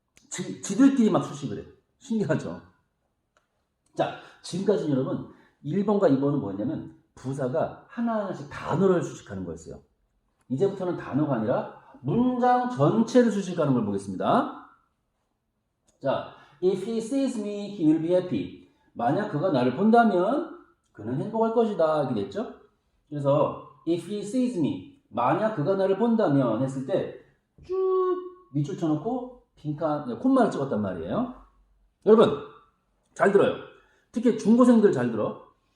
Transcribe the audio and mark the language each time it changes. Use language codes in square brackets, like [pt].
[ko] 지들끼리 막 수식을 해. 신기하죠? 자, 지금까지 여러분 1번과 2번은 뭐였냐면 부사가 하나하나씩 단어를 수식하는 거였어요. 이제부터는 단어가 아니라 문장 전체를 수식하는 걸 보겠습니다. [en] 자, if he sees me, he will be happy. [ko] 만약 그가 나를 본다면 그는 행복할 것이다. 이렇게 됐죠? 그래서 [en] if he sees me, [ko] 만약 그가 나를 본다면 했을 때 쭉 밑줄 쳐놓고 빈칸, 콤마를 찍었단 말이에요. 여러분 잘 들어요. 특히 중고생들 잘 들어.